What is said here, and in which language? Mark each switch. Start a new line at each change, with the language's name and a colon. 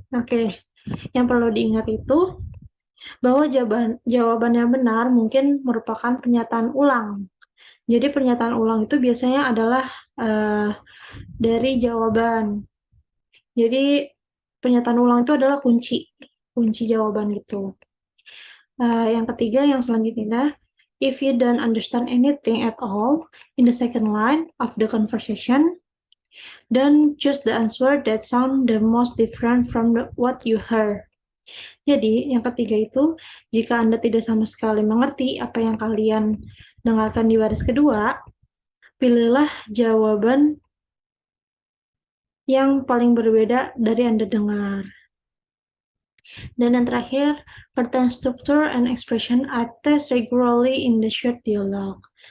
Indonesian: Oke, yang perlu diingat itu bahwa jawaban yang benar mungkin merupakan pernyataan ulang. Jadi pernyataan ulang itu biasanya adalah dari jawaban. Jadi pernyataan ulang itu adalah kunci jawaban gitu. Yang ketiga, yang selanjutnya,
English: if you don't understand anything at all in the second line of the conversation, then choose the answer that sound the most different from what you heard.
Indonesian: Jadi, yang ketiga itu, jika Anda tidak sama sekali mengerti apa yang kalian dengarkan di baris kedua, pilihlah jawaban yang paling berbeda dari Anda dengar. Dan yang terakhir,
English: certain structure and expression are tested regularly in the short dialogue.